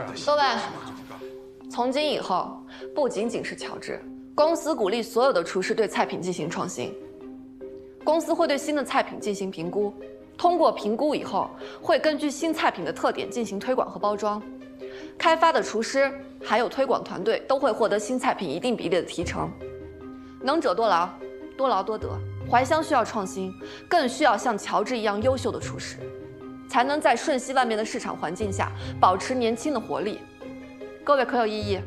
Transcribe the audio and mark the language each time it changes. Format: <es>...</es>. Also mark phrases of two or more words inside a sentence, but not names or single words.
<zh>各位，从今以后，不仅仅是乔治，公司鼓励所有的厨师对菜品进行创新。公司会对新的菜品进行评估，通过评估以后，会根据新菜品的特点进行推广和包装。开发的廚師還有推廣團隊都會獲得新菜品一定比例的提成。能者多勞，多勞多得。懷鄉需要創新，更需要像喬治一樣優秀的廚師，才能在瞬息萬變的市場環境下保持年輕的活力。各位可有異議？</zh>